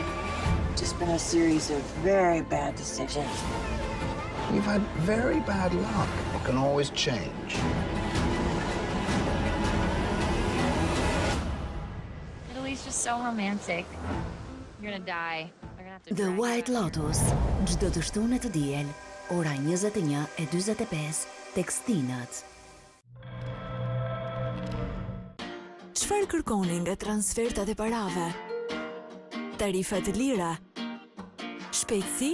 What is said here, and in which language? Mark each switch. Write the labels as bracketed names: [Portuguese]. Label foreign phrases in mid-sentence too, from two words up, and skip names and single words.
[English] Just been a series of very bad decisions. You've had very bad luck. It can always change. Italy's just so romantic. You're gonna die. The White Lotus, [Albanian] çdo të shtunë të diel, ora 21:45 tek Stinat. Çfarë kërkoni nga transfertat e parave? Tarifa të lira? Shpejtësi?